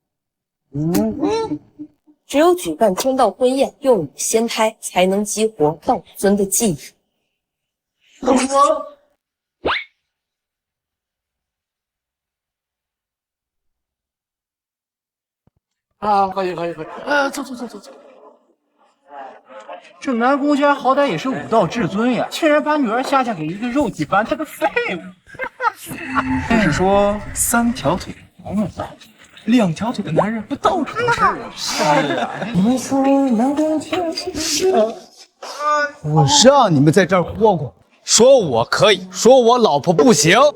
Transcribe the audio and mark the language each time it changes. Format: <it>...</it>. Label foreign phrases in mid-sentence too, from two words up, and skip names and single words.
<zh>只有舉辦天道婚宴，用你仙胎才能激活道尊的記憶。啊，可以，走。這南宮家好歹也是武道至尊呀，竟然把女兒下嫁給一個肉體凡胎的廢物。是說3條腿黃了， 2条腿的男人不到处都是啊！是啊，你们说南宫天是啊？我让你们在这儿霍霍，说我可以，说我老婆不行。</zh>